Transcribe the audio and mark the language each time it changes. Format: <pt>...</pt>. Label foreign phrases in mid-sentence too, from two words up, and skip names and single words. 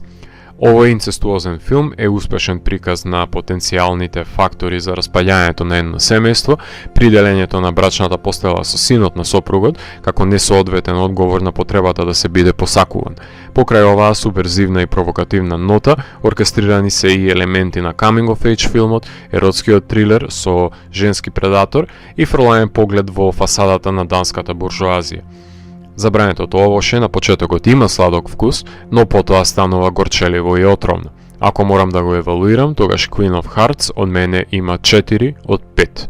<mk>Овој инцестуозен филм е успешен приказ на потенцијалните фактори за распаѓањето на едно семејство, при делењето на брачната постела со синот на сопругот, како несоодветен одговор на потребата да се биде посакуван. Покрај оваа суперзивна и провокативна нота, оркестрирани се и елементи на</mk> <en>coming of age</en> <mk>филмот, еротскиот трилер со женски предатор и фрлаен поглед во фасадата на данската буржоазија. Забрането овоше на почетокот има сладок вкус, но потоа станува горчеливо и отровно. Ако морам да го евалуирам, тогаш Queen of Hearts од мене има 4 од 5.</mk>